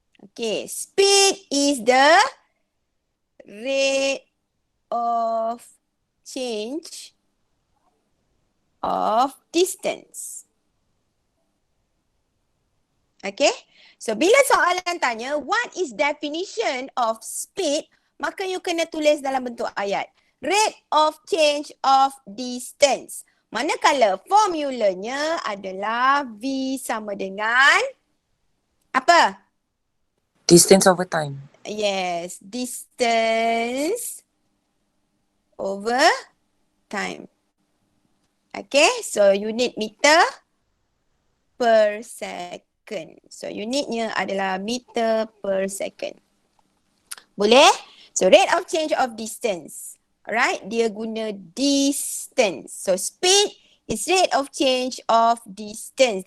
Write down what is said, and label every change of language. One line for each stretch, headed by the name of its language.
English: Okay, speed is the rate of change of distance.
Malay: Okay, so bila soalan tanya
English: what is definition of speed,
Malay: maka you kena tulis dalam bentuk ayat.
English: Rate of change of distance.
Malay: Manakala formulanya adalah V sama dengan apa?
English: Distance over time. Yes, distance over time. Okay, so unit meter per second.
Malay: So unitnya adalah meter per second. Boleh?
English: So rate of change of distance. Alright,
Malay: dia guna
English: distance. So speed is rate of change of distance.